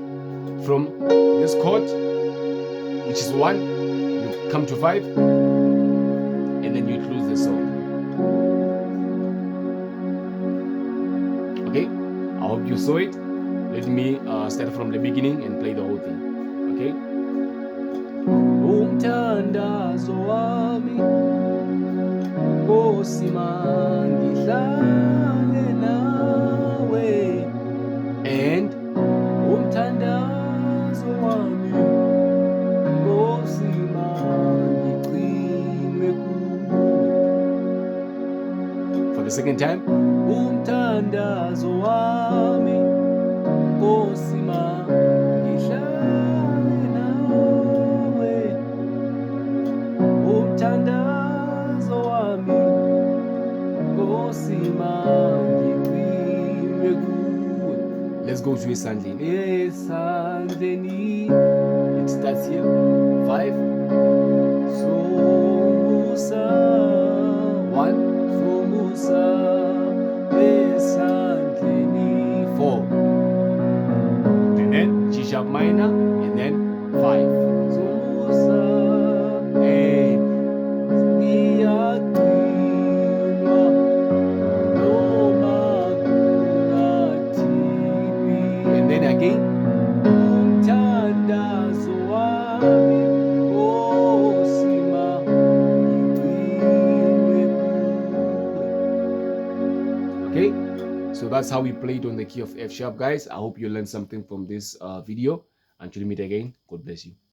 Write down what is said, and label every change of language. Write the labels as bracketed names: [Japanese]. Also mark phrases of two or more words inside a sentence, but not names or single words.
[English] From this chord, which is 1, you come to 5, and then you close the song. Okay, I hope you saw it. Let me start from the beginning and play the whole thing. Okay. [Zulu] Umthandazo wami Nkosi mangihlale nawe, and umthandazo wami Nkosi mangigcinwe kuwe. [English] For the second time, [Zulu] umthandazo wami Nkosi mangihlale nawe, umthandazo wami Nkosi mangigcinwe kuwe. [English] Let's go to Esandleni. Esandleni. It starts here. 5. So Musa. 1. So Musa. Esandleni. 4. And then G sharp minor. And then 5. So Musa. And then again, [Zulu] umthandazo wami Nkosi mangigcinwe kuwe. [English] Okay, so that's how we played on the key of F sharp, guys. I hope you learned something from this video. Until we meet again, God bless you.